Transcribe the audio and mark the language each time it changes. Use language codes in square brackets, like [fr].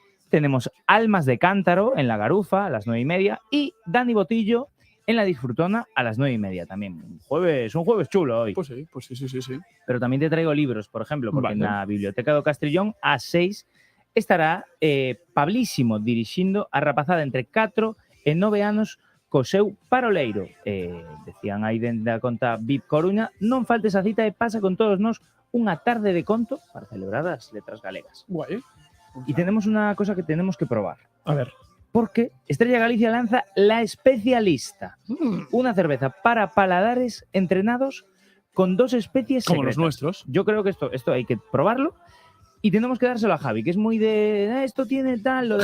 [es] Tenemos Almas de Cántaro en La Garufa a las 9:30 y Dani Botillo en La Disfrutona a las 9:30 también. Un jueves chulo hoy. Pues sí. Pero también te traigo libros, por ejemplo, porque en la [gl] Biblioteca do Castrillón a 6 estará Pablísimo dirixindo a rapazada entre 4 e 9 anos co seu paroleiro. Decían aí dende a conta VIP Coruña, non faltes a cita e pasa con todos nós unha tarde de conto para celebrar as letras galegas. Guai. [es] Y tenemos una cosa que tenemos que probar. A ver. Porque Estrella Galicia lanza La Especialista, una cerveza para paladares entrenados con 2 especies como secretas. los nuestros. Yo creo que esto hay que probarlo y tenemos que dárselo a Javi, que es muy de esto tiene tal, lo de